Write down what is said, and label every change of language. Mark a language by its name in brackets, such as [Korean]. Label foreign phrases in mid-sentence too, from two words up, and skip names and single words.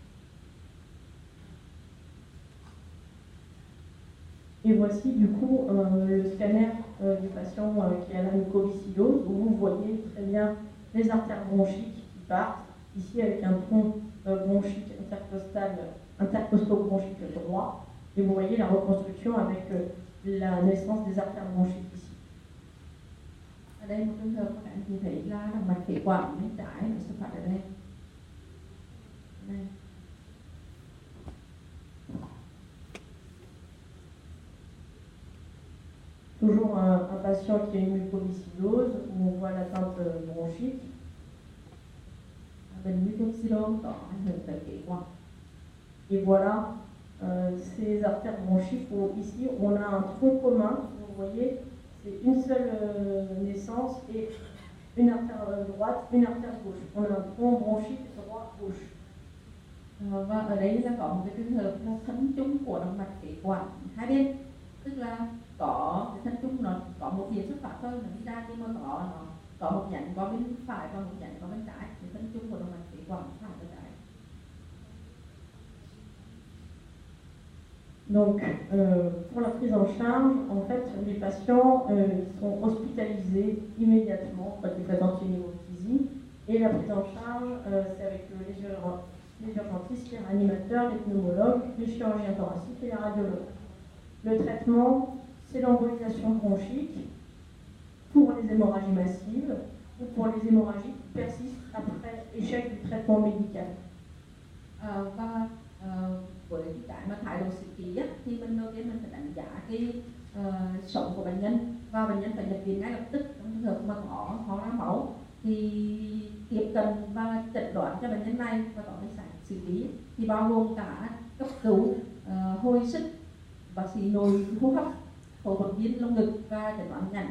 [French] Et voici du coup le scanner du patient qui a la mucoviscidose, où vous voyez très bien les artères bronchiques qui partent, ici avec un tronc bronchique intercosto-bronchique droit, et vous voyez la reconstruction avec la naissance des artères bronchiques ici. [Vietnamese] Ở đây một trường hợp các anh chị thấy là động mạch phế quản bên trái nó xuất phát ở đây. Đây. [French] Toujours un patient qui a une mucoviscidose, où on voit l'atteinte bronchique. [Vietnamese] Bệnh mucoviscidose có ảnh hưởng tới phế quản. [French] Et voilà ces artères bronchiques où ici on a un tronc commun, vous voyez, c'est une seule naissance et une artère droite, une artère gauche. On a un tronc bronchique droit-gauche. [Vietnamese] Và ở đây là có một cái trường hợp là thân chung của động mạch phế quản hai bên, tức là có cái thân chung nó có một phía xuất phát thôi, nó đi ra nhưng mà nó có một nhánh có bên phải và một nhánh có bên trái. Cái thân chung của động mạch phế quản phải và trái. [French] Donc, pour la prise en charge, en fait, les patients sont hospitalisés immédiatement quand ils présentent une hémoptysie. Et la prise en charge, c'est avec les urgentistes, les réanimateurs, les pneumologues, les chirurgiens thoraciques et les radiologues. Le traitement, c'est l'embolisation bronchique pour les hémorragies massives ou pour les hémorragies qui persistent après échec du traitement médical. [Vietnamese] Với cái mà thái độ xử trí thì mình đầu tiên mình phải đánh giá cái sống của bệnh nhân, và bệnh nhân phải nhập viện ngay lập tức. Trong trường hợp mà có ho ra máu thì tiếp cận và chẩn đoán cho bệnh nhân này và có cái xử lý thì bao gồm cả cấp cứu, hồi sức, bác sĩ nội hô hấp, phẫu thuật viên lồng ngực và chẩn đoán nhận.